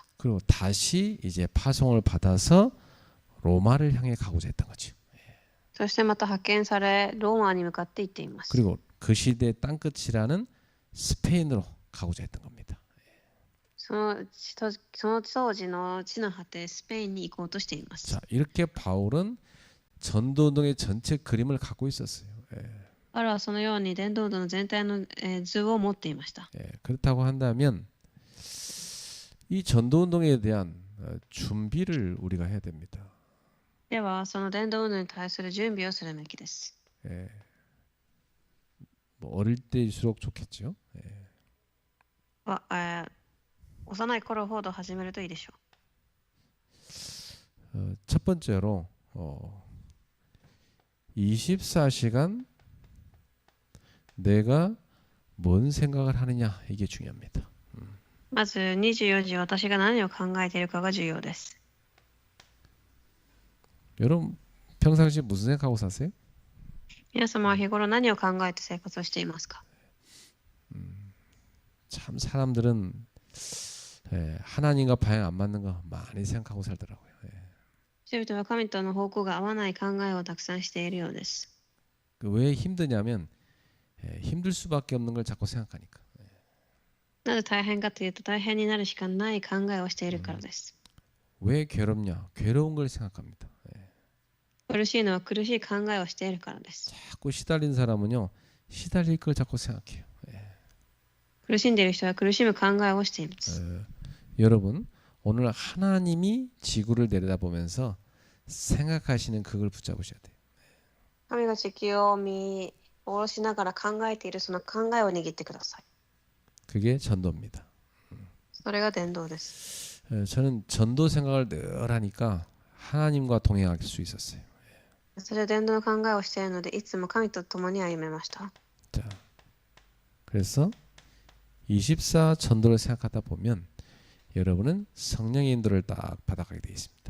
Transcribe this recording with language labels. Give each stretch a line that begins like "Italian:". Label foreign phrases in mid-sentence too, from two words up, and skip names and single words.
Korean: 그리고 다시 이제 파송을 받아서 로마를 향해 가고자 했던 거죠.
Japanese: そしてまた派遣され、ローマに向かって行っています。
Korean: 그리고 그 시대의 땅끝이라는 스페인으로 가고자 했던 겁니다.
Japanese: その当時の地の果て、スペインに行こうとしています。
Korean: 자, 이렇게 바울은 전도운동의 전체 그림을 갖고 있었어요.
Japanese: パウロはそのように伝道運動の全体の図を持っていました。
Korean: 그렇다고 한다면 이 전도운동에 대한 준비를 우리가 해야 됩니다.
Japanese: では、その伝道運動に対する準備をするべきです。
Korean: 뭐 어릴 때일수록 좋겠죠.
Japanese: 幼い頃ほど始めるといいでしょう。
Korean: 첫 번째로 24시간 내가 뭔 생각을 하느냐 이게 중요합니다.
Japanese: まず24時私が何を考えているかが重要です。
Korean: 여러분 평상시 무슨 생각하고 사세요?
Japanese: 皆様は日頃何を考えて生活をしていますか？
Korean: 참 사람들은 하나님과 방향 안 맞는 거 많이 생각하고 살더라고요.
Japanese: 人々は神との方向が合わない考えをたくさんしているようです。
Korean: 왜 힘드냐면 힘들 수밖에 없는 걸 자꾸 생각하니까.
Japanese: なぜ大変かというと大変になるしかない考えをしているからです。
Korean: 왜 괴롭냐? 괴로운 걸 생각합니다.
Japanese: 苦しいのは苦しい考えをしているからです。
Korean: 자꾸 시달린 사람은요 시달릴 걸 자꾸 생각해요.
Japanese: 苦しんでいる人は苦しむ考えをしています。
Korean: 여러분 오늘 하나님이 지구를 내려다보면서 생각하시는 그걸 붙잡으셔야 돼요.
Japanese: 神が地球を見下ろしながら考えているその考えを握ってください。
Korean: 그게 전도입니다.
Japanese: それが伝道です。
Korean: 저는 전도 생각을 늘 하니까 하나님과 동행할 수 있었어요.
Japanese: それは伝道の考えをしているのでいつも神と共に歩めました。
Korean: 자, 그래서 24 전도를 생각하다 보면 여러분은 성령의 인도를 딱 받아가게 되어 있습니다.